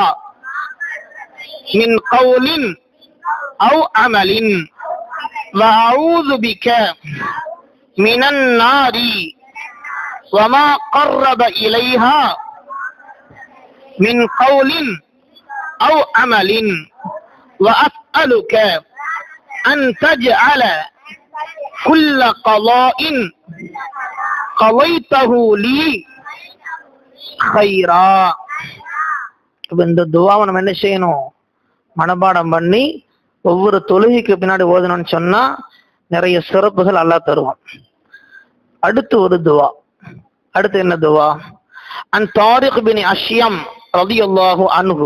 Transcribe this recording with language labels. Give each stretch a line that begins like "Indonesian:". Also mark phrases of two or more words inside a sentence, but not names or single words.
Arabic: من قول أو عمل وأعوذ بك من النار وما قرب إليها من قول أو عمل وأسألك أن تجعل كل قضاء قضيته لي خيرا.
Tamil: இந்த துவாவை நம்ம என்ன செய்யணும்? மனப்பாடம் பண்ணி ஒவ்வொரு தொழுகைக்கு பின்னாடி ஓதணும்னு சொன்னா நிறைய சிறப்புகள் அல்லாஹ் தருவான். அடுத்து ஒரு துவா. அடுத்து என்ன துவா?
Arabic: عن طارق بن أشيم رضي الله عنه.